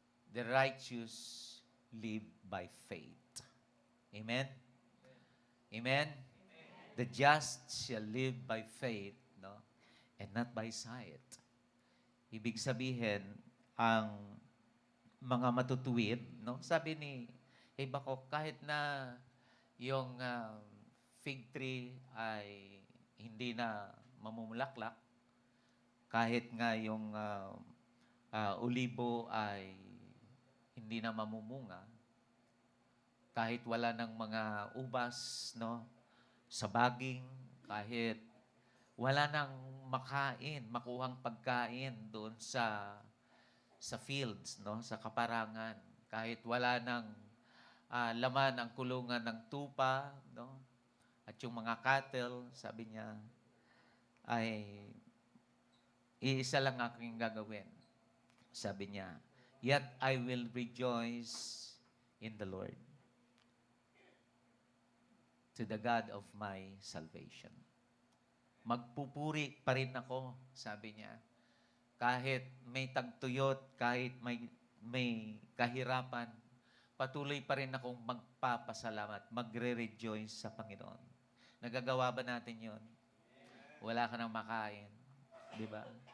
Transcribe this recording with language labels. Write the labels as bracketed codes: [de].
[en] The righteous live by faith. Amen? Amen? The just shall live by faith, no? And not by sight. [tl] Ibig sabihin, ang mga matutuwid, no? Sabi ni Habakkuk, kahit na yung fig tree ay hindi na mamumulaklak, kahit nga yung ulibo ay hindi na mamumunga, kahit wala ng mga ubas, no, sa baging, kahit wala nang makuhang pagkain doon sa fields, no, sa kaparangan, kahit wala nang laman ang kulungan ng tupa, no, at yung mga cattle, sabi niya, ay iisa lang aking gagawin. Sabi niya, [en] yet I will rejoice in the Lord, to the God of my salvation. [tl] Magpupuri pa rin ako, sabi niya. Kahit may tagtuyot, kahit may kahirapan, patuloy pa rin akong magpapasalamat, magre-rejoice sa Panginoon. Nagagawa ba natin yon? Wala ka nang makain. Di ba?